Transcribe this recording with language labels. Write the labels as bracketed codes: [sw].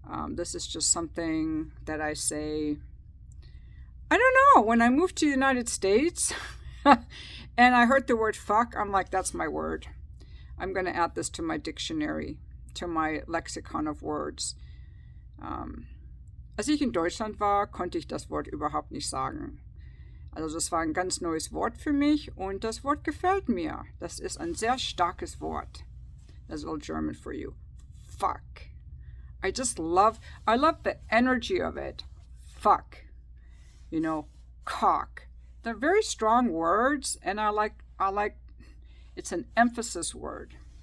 [en] This is just something that I say, I don't know, when I moved to the United States and I heard the word fuck, I'm like, that's my word. I'm going to add this to my dictionary, to my lexicon of words. [de] Als ich in Deutschland war, konnte ich das Wort überhaupt nicht sagen. Also das war ein ganz neues Wort für mich und das Wort gefällt mir. Das ist ein sehr starkes Wort. [en] That's a little German for you. Fuck. I love the energy of it. Fuck. Cock. They're very strong words, and I like it's an emphasis word.